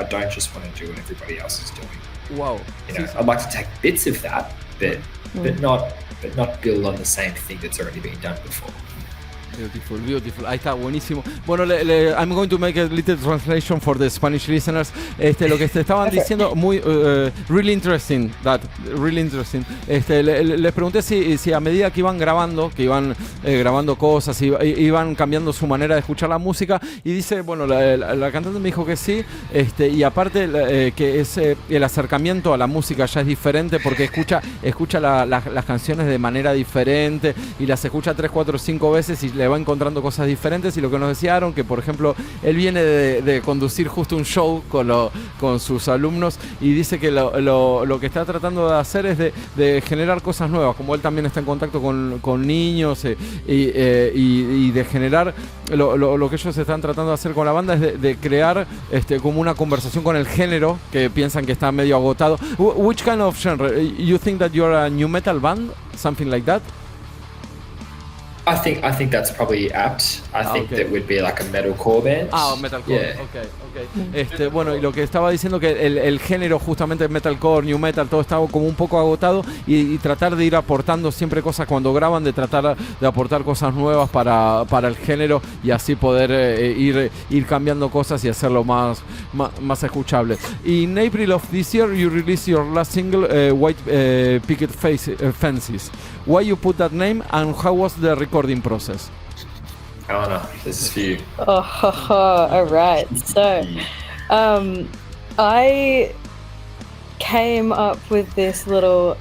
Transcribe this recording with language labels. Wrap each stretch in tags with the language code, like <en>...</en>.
<en>I don't just want to do what everybody else is doing. Wow. You know, I'd like to take bits of that, but not build on the same thing that's already been done before. Beautiful, beautiful.</en> <es>Ahí está, buenísimo.</es> <en>Bueno, I'm going to make a little translation for the Spanish listeners.</en> <es>Lo que te estaban diciendo, muy</es> <en>really interesting. Really interesting.</en> <es>Les pregunté si a medida que iban grabando, grabando cosas, iban cambiando su manera de escuchar la música. Y dice, bueno, la cantante me dijo que sí. Y aparte que el acercamiento a la música ya es diferente porque escucha las canciones de manera diferente y las escucha 3, 4, 5 veces y le va encontrando cosas diferentes. Y lo que nos decía Aaron, que por ejemplo él viene de conducir justo un show con sus alumnos y dice que lo que está tratando de hacer es de generar cosas nuevas, como él también está en contacto con niños y de generar lo que ellos están tratando de hacer con la banda es de crear como una conversación con el género que piensan que está medio agotado.</es> <en>Which kind of genre? You think that you're a new metal band? Something like that? I think that's probably apt. I think okay. that would be like a metalcore band. Metalcore, Yeah. okay.</en> <es>Bueno, y lo que estaba diciendo que el género justamente metalcore, new metal, todo estaba como un poco agotado y tratar de ir aportando siempre cosas cuando graban, de tratar de aportar cosas nuevas para el género y así poder ir cambiando cosas y hacerlo más escuchable.</es> <en>In April of this year, you released your last single, White Picket Fences. Why you put that name and how was the recording process? Eleanor, this is for you. All right. So, I came up with this little.</en>